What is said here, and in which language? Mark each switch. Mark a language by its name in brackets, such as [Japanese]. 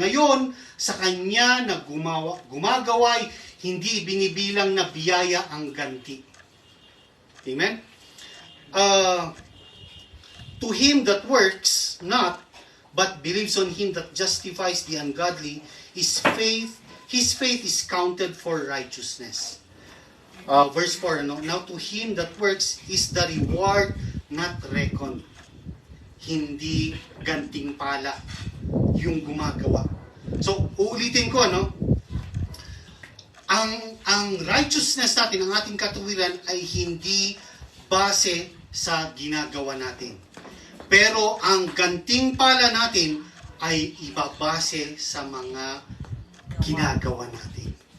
[Filipino] Ngayon, sa kanya na gumagaway, hindi binibilang na biyaya ang ganti. Amen? [English] To him that works not, but believes on him that justifies the ungodly, his faith is counted for righteousness. Verse 4, now to him that works is the reward not reckoned. [Filipino] Hindi ganting pala yung gumagawa. So, uulitin ko, ang righteousness natin, ang ating katuwiran ay hindi base sa ginagawa natin. Pero ang ganting pala natin ay ibabase sa mga ginagawa natin.